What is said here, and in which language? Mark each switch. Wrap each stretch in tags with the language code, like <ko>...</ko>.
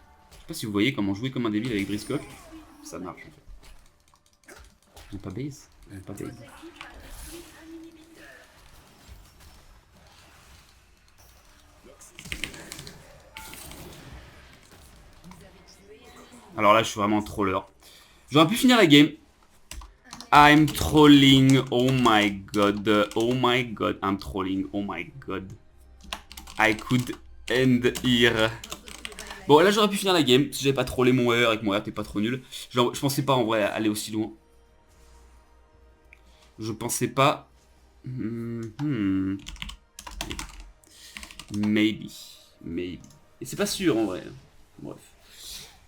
<fr>Je sais pas si vous voyez comment jouer comme un débile avec Briscoe. Ça marche en fait. Ils ont pas base. Ils ont pas base. Alors là je suis vraiment un troller. J'aurais pu finir la game.</fr> <en>I'm trolling, oh my god, I'm trolling, oh my god. I could end here.</en> <fr>Bon, là j'aurais pu finir la game si j'avais pas trollé mon R et que mon R était pas trop nul. Je pensais pas en vrai aller aussi loin. Je pensais pas. Maybe. Et c'est pas sûr en vrai. Bref.</fr>